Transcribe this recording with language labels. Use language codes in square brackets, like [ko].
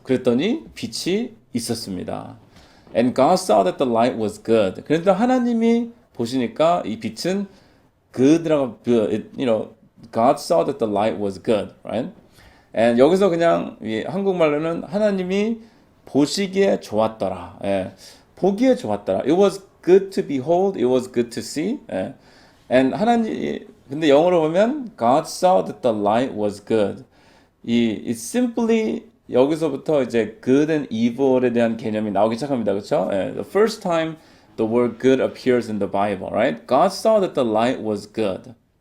[ko] 그랬더니 빛이 있었습니다. [en] And God saw that the light was good. [ko] 그런데 하나님이 보시니까 이 빛은 good라고, [en] God saw that the light was good, right? [ko] And 여기서 그냥 한국말로는 하나님이 보시기에 좋았더라. 예. 보기에 좋았더라. [en] It was good to behold. It was good to see. [ko] 예. [en] And [ko] 근데 영어로 보면 [en] God saw that the light was good. It's simply [ko] 여기서부터 이제 good and evil에 대한 개념이 나오기 시작합니다. 그렇죠? [en] The first time the word good appears in the Bible, right? God saw that the light was good.